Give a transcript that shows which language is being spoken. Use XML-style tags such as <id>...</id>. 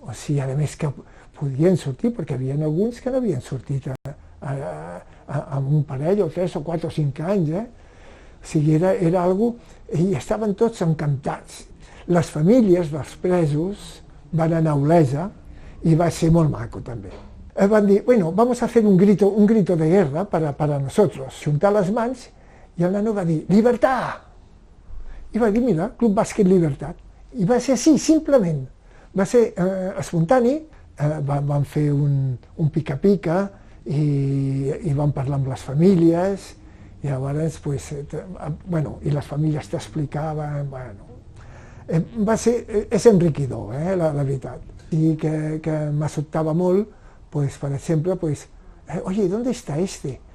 <ca>O sigui, a més que podien sortir, perquè hi havia alguns que no havien sortit amb un parell o 3 o 4 o 5 anys, O sigui, era algo... I estaven tots encantats. Les famílies dels presos van anar a Olesa i va ser molt maco també.</ca> <es>Van dir, bueno, vamos a hacer un grito de guerra para nosotros.</es> <ca>Juntar les mans i el nano va dir, «Libertad!» I va dir, mira, Club Bàsquet Libertat. I va ser així, simplement. Va ser espontani, van fer un pica-pica i van parlar amb les famílies i llavors, pues, bueno, i les famílies t'explicaven, bueno, és enriquidor, la veritat. I que m'assobtava molt, pues, per exemple, pues, oye,</ca> <es>¿dónde está este?</es>